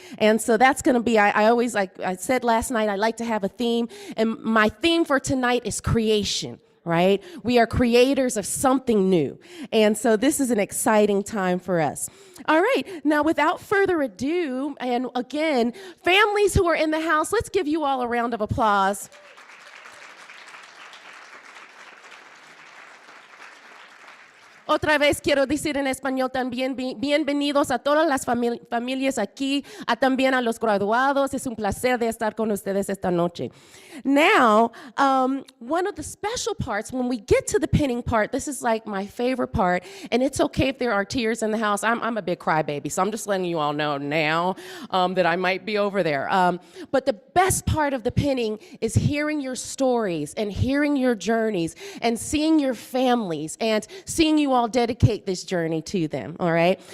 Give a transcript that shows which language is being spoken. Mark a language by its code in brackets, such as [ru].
[en] And so that's gonna be, I always, like I said last night, I like to have a theme, and my theme for tonight is creation, right? We are creators of something new. And so this is an exciting time for us. All right, now without further ado, and again, families who are in the house, let's give you all a round of applause. [es] Otra vez quiero decir en español también, bienvenidos a todas las familias aquí, también a los graduados. Es un placer de estar con ustedes esta noche. [en] Now, one of the special parts, when we get to the pinning part, this is like my favorite part, and it's okay if there are tears in the house. I'm a big crybaby, so I'm just letting you all know now that I might be over there. But the best part of the pinning is hearing your stories and hearing your journeys and seeing your families and seeing you all dedicate this journey to them, all right?